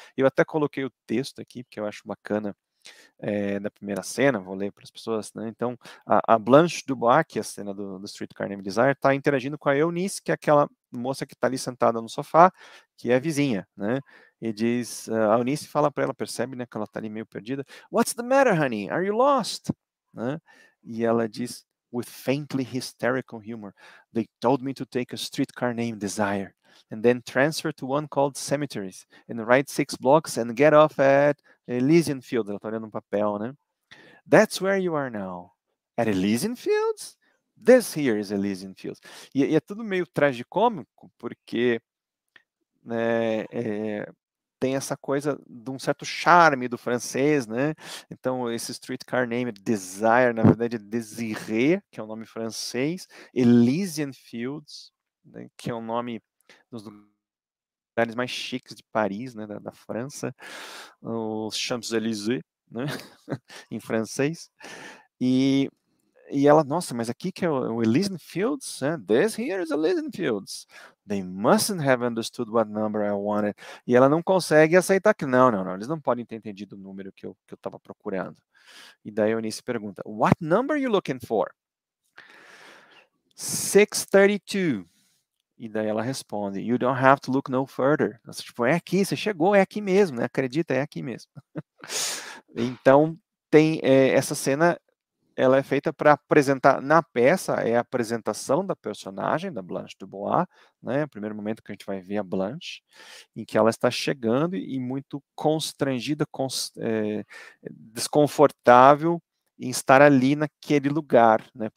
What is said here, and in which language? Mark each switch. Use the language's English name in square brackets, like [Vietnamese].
[Portuguese] Eu até coloquei o texto aqui, porque eu acho bacana, da primeira cena, vou ler para as pessoas, né? Então, a Blanche Dubois, que é a cena do Streetcar Named Desire, está interagindo com a Eunice, que é aquela moça que está ali sentada no sofá, que é a vizinha, né? E diz, a Eunice fala para ela, percebe, né, que ela está ali meio perdida. [English] What's the matter, honey? Are you lost? Né? [Portuguese] E ela diz, [English] with faintly hysterical humor, they told me to take a streetcar named Desire, and then transfer to one called Cemeteries, and ride 6 blocks and get off at Elysian Fields. [Portuguese] Ela está olhando um papel, né? [English] That's where you are now. At Elysian Fields? This here is Elysian Fields. [Portuguese] E é tudo meio tragicômico, porque né, tem essa coisa de um certo charme do francês, né? Então, esse streetcar name Desire, na verdade, é Désiré, que é o nome francês, Elysian Fields, né, que é o nome dos lugares mais chiques de Paris, né, da França, os Champs-Élysées, né, em francês, e E ela, nossa, mas aqui que é o Elysian Fields? [English] This here is Elysian Fields. They mustn't have understood what number I wanted. [Portuguese] E ela não consegue aceitar que não, eles não podem ter entendido o número que eu estava procurando. E daí a Eunice pergunta, [English] what number are you looking for? 632. [Portuguese] E daí ela responde, [English] you don't have to look no further. [Portuguese] Nossa, tipo, é aqui, você chegou, é aqui mesmo, né? Acredita, é aqui mesmo. Então, tem essa cena, ela é feita para apresentar, na peça, é a apresentação da personagem, da Blanche Dubois, né? O primeiro momento que a gente vai ver a Blanche, em que ela está chegando e muito constrangida, desconfortável em estar ali naquele lugar, né?